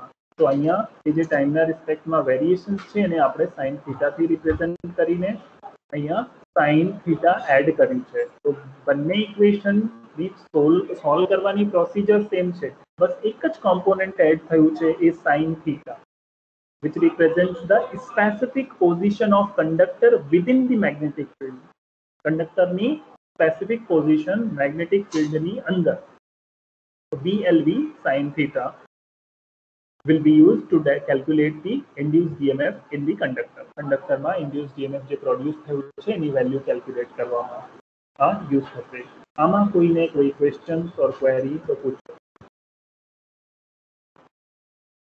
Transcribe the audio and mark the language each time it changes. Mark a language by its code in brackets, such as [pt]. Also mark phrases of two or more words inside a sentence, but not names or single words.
[gu] તો અહીંયા એ જે ટાઈમના રિસ્પેક્ટમાં વેરિએશન્સ છે એને આપણે સાઇન થીટાથી રિપ્રેઝન્ટ કરીને અહીંયા [en] sine theta add [gu] કર્યું છે. તો બંને ઇક્વેશનની સોલ્વ કરવાની [en] procedure same [gu] છે, બસ એક જ [en] component add [gu] થયું છે એ [en] sine theta, which represents the specific position of conductor within the magnetic field. [gu] કંડક્ટરની [en] specific position magnetic [gu] ફિલ્ડની અંદર. [en] VLV sin theta will be used to calculate the induced EMF in the conductor. [gu] કંડક્ટરમાં [en] induced EMF [gu] જે પ્રોડ્યુસ થયું છે એની વેલ્યુ કેલ્ક્યુલેટ કરવામાં આ યુઝ થશે. આમાં કોઈને કોઈ [en] questions or query [gu] તો પૂછો.